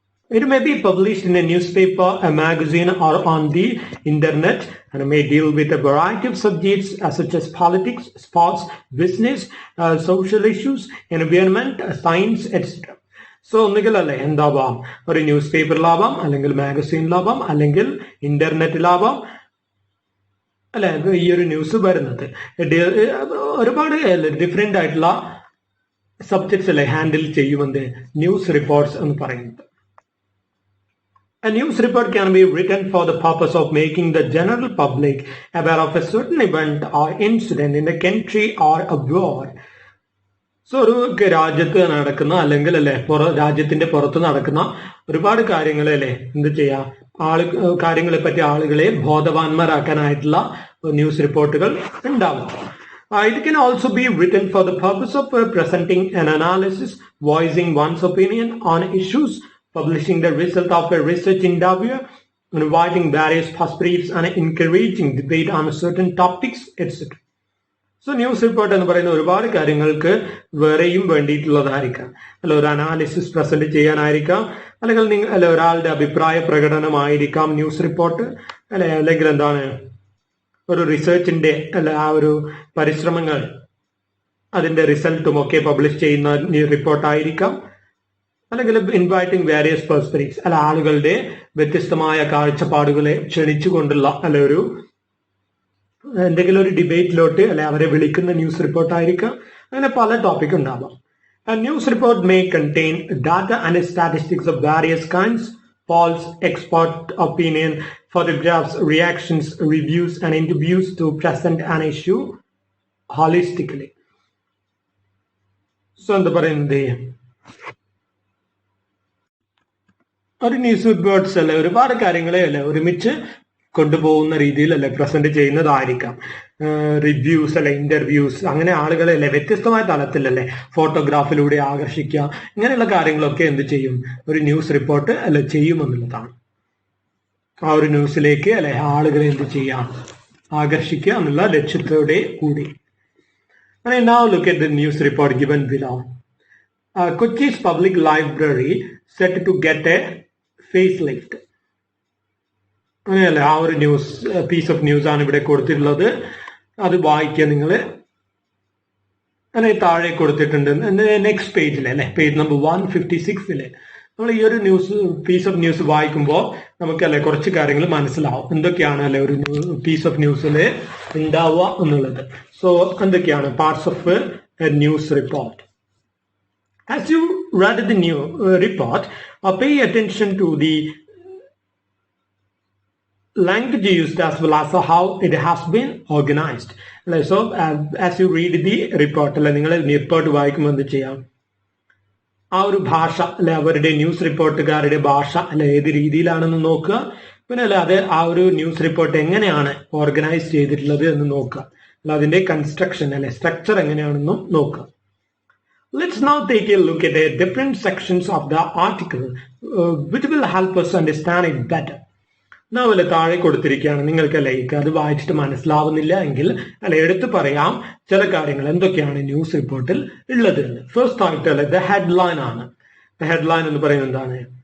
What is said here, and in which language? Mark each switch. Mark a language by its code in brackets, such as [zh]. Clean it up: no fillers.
[en] It may be published in a newspaper, a magazine, or on the internet, and may deal with a variety of subjects such as politics, sports, business, social issues, environment, science, etc. [ml] So ഒന്നുകിൽ അല്ലെ എന്താവാം, ഒരു news പേപ്പറിലാവാം, അല്ലെങ്കിൽ മാഗസീനിലാവാം, അല്ലെങ്കിൽ ഇന്റർനെറ്റിലാവാം, അല്ലെ ഈ ഒരു news വരുന്നത്. ഒരുപാട് ഡിഫറെന്റ് ആയിട്ടുള്ള സബ്ജക്ട്സ് അല്ലെ ഹാൻഡിൽ ചെയ്യുമെന്ന് ന്യൂസ് റിപ്പോർട്ട്സ് എന്ന് പറയുന്നത്. [en] A news report can be written for the purpose of making the general public aware of a certain event or incident in the country or abroad. [ml] So ഒരു രാജ്യത്ത് നടക്കുന്ന അല്ലെങ്കിൽ രാജ്യത്തിന്റെ പുറത്ത് നടക്കുന്ന ഒരുപാട് കാര്യങ്ങളെ എന്ത് ചെയ്യാം, കാര്യങ്ങളെ പറ്റി ആളുകളെ ബോധവാന്മാരാക്കാനായിട്ടുള്ള ന്യൂസ് റിപ്പോർട്ടുകൾ ഉണ്ടാവും. It can also be written for the purpose of presenting an analysis, voicing one's opinion on issues, publishing the result of a research endeavor, inviting various perspectives and encouraging debate on certain topics, etc. So news report എന്ന് പറയുന്ന ഒരുപാട് കാര്യങ്ങൾക്ക് വേറെയും വേണ്ടിയിട്ടുള്ളതായിരിക്കാം. അല്ല ഒരു analysis present ചെയ്യാനായിരിക്കാം, അല്ലെങ്കിൽ ഒരാളുടെ അഭിപ്രായ പ്രകടനമായിരിക്കാം ന്യൂസ് റിപ്പോർട്ട്, അല്ലെങ്കിൽ എന്താണ് ഒരു റിസർച്ചിന്റെ ആ ഒരു പരിശ്രമങ്ങൾ അതിന്റെ റിസൾട്ടും ഒക്കെ പബ്ലിഷ് ചെയ്യുന്ന റിപ്പോർട്ടായിരിക്കാം, അല്ലെങ്കിൽ [en] inviting various perspectives [ml] ആളുകളുടെ വ്യത്യസ്തമായ കാഴ്ചപ്പാടുകളെ ക്ഷണിച്ചുകൊണ്ടുള്ള ഒരു എന്തെങ്കിലും ഒരു ഡിബേറ്റിലോട്ട് അവരെ വിളിക്കുന്ന ന്യൂസ് റിപ്പോർട്ട് ആയിരിക്കാം. അങ്ങനെ പല ടോപ്പിക് ഉണ്ടാവാം. [en] A news report may contain data and statistics of various kinds, polls, expert opinion, photographs, reactions, reviews, and interviews to present an issue holistically. [ml] So എന്താ പറയുന്നത്, ഒരു ന്യൂസ് റിപ്പോർട്ട്സ് ഒരുപാട് കാര്യങ്ങളെ ഒരുമിച്ച് കൊണ്ടുപോകുന്ന രീതിയിൽ പ്രസന്റ് ചെയ്യുന്നതായിരിക്കാം. റിവ്യൂസ് ഇന്റർവ്യൂസ്, അങ്ങനെ ആളുകളെ വ്യത്യസ്തമായ തലത്തിൽ ഫോട്ടോഗ്രാഫിലൂടെ ആകർഷിക്കുക, ഇങ്ങനെയുള്ള കാര്യങ്ങളൊക്കെ എന്ത് ചെയ്യും, ഒരു ന്യൂസ് റിപ്പോർട്ട് ചെയ്യുമെന്നുള്ളതാണ്. ആ ഒരു ന്യൂസിലേക്ക് ആളുകളെ എന്ത് ചെയ്യാം, ആകർഷിക്കുക എന്നുള്ള ലക്ഷ്യത്തോടെ കൂടി. [en] Now look at the news report given below. Kochi's public library set to get a facelift. [ml] അങ്ങനെയല്ലേ ആ ഒരു ന്യൂസ് പീസ് ഓഫ് ന്യൂസ് ആണ് ഇവിടെ കൊടുത്തിട്ടുള്ളത്. അത് വായിക്കുക നിങ്ങൾ. അങ്ങനെ താഴെ കൊടുത്തിട്ടുണ്ട് നെക്സ്റ്റ് പേജിലെ പേജ് നമ്പർ 156 നമ്മൾ ഈ ഒരു ന്യൂസ് പീസ് ഓഫ് ന്യൂസ് വായിക്കുമ്പോൾ നമുക്ക് കുറച്ച് കാര്യങ്ങൾ മനസ്സിലാവും, എന്തൊക്കെയാണ് ഒരു പീസ് ഓഫ് ന്യൂസിൽ ഉണ്ടാവുക എന്നുള്ളത്. സോ എന്തൊക്കെയാണ് parts of A news report. [en] As you read the new report, pay attention to the language used as well as how it has been organized. So as you read the report, [ml] നിങ്ങൾ report വായിക്കുമ്പോൾ എന്ത് ചെയ്യാം, ആ ഒരു ഭാഷ അവരുടെ news റിപ്പോർട്ടുകാരുടെ ഭാഷ ഏത് രീതിയിലാണെന്ന് നോക്കുക. പിന്നെ അത് ആ ഒരു ന്യൂസ് റിപ്പോർട്ട് എങ്ങനെയാണ് ഓർഗനൈസ് ചെയ്തിട്ടുള്ളത് എന്ന് നോക്കുക. അതിന്റെ കൺസ്ട്രക്ഷൻ സ്ട്രക്ചർ എങ്ങനെയാണെന്നും നോക്കുക. [en] Let's now take a look at the different sections of the article which will help us understand it better. [ml] Now താഴെ കൊടുത്തിരിക്കുകയാണ്, നിങ്ങൾക്ക് അത് വായിച്ചിട്ട് മനസ്സിലാവുന്നില്ല എങ്കിൽ എടുത്തു പറയാം ചില കാര്യങ്ങൾ എന്തൊക്കെയാണ് ന്യൂസ് റിപ്പോർട്ടിൽ ഉള്ളത്. ഫസ്റ്റ് ആയിട്ട് ഹെഡ്ലൈൻ ആണ്. ഹെഡ്ലൈൻ എന്ന് പറയുന്നത് എന്താണ്,